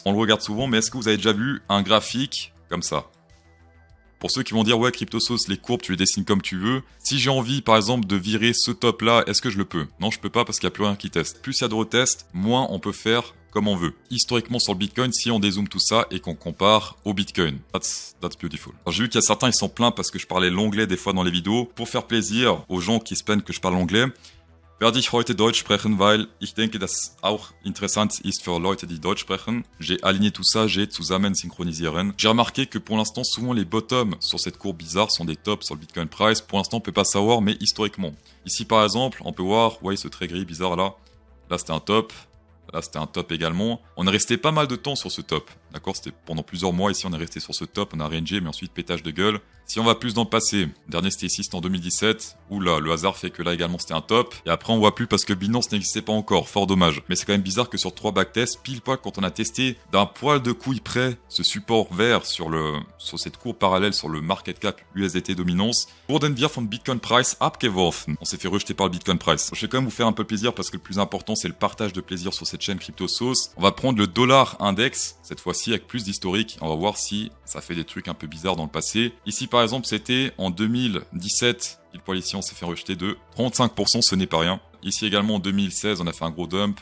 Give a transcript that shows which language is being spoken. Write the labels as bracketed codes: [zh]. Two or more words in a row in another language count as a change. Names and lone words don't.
[fr] On le regarde souvent, mais est-ce que vous avez déjà vu un graphique comme ça? Pour ceux qui vont dire, ouais, CryptoSauce, les courbes, tu les dessines comme tu veux. Si j'ai envie, par exemple, de virer ce top-là, est-ce que je le peux? Non, je peux pas parce qu'il n'y a plus rien qui teste. Plus il y a de retests, moins on peut faire comme on veut. Historiquement sur le Bitcoin, si on dézoome tout ça et qu'on compare au Bitcoin. [en] That's beautiful. [fr] Alors j'ai vu qu'il y a certains, ils sont pleins parce que je parlais l'anglais des fois dans les vidéos. Pour faire plaisir aux gens qui se plaignent que je parle anglais, [de] werde ich heute Deutsch sprechen, weil ich denke, dass auch interessant ist für Leute, die Deutsch sprechen. [fr] J'ai aligné tout ça, j'ai [de] zusammen synchronisieren. [fr] J'ai remarqué que pour l'instant, souvent les bottoms sur cette courbe bizarre sont des tops sur le [en] Bitcoin Price. [fr] Pour l'instant, on peut pas savoir, mais historiquement. Ici, par exemple, on peut voir, vous voyez ce trait gris bizarre là. Là, c'était un top. Là, c'était un top également. On est resté pas mal de temps sur ce top. D'accord, c'était pendant plusieurs mois. Ici, on est resté sur ce top. On a rangé, mais ensuite pétage de gueule. Si on va plus dans le passé, dernier c'était ici, c'était en 2017. Oula, le hasard fait que là également c'était un top. Et après, on voit plus parce que Binance n'existait pas encore. Fort dommage. Mais c'est quand même bizarre que sur 3 backtests, pile poil quand on a testé d'un poil de couille près ce support vert sur cette courbe parallèle sur le [en] market cap USDT dominance, [de] wurden wir vom [en] Bitcoin Price [de] abgeworfen. [fr] On s'est fait rejeter par le [en] Bitcoin Price. [fr] Je vais quand même vous faire un peu plaisir parce que le plus important, c'est le partage de plaisir sur cette chaîne CryptoSauce. On va prendre le dollar index, cette fois-ci avec plus d'historique. On va voir si ça fait des trucs un peu bizarres dans le passé. Ici, par exemple, c'était en 2017. Pile poil ici, on s'est fait rejeter de 35%, ce n'est pas rien. Ici également, en 2016, on a fait un gros dump.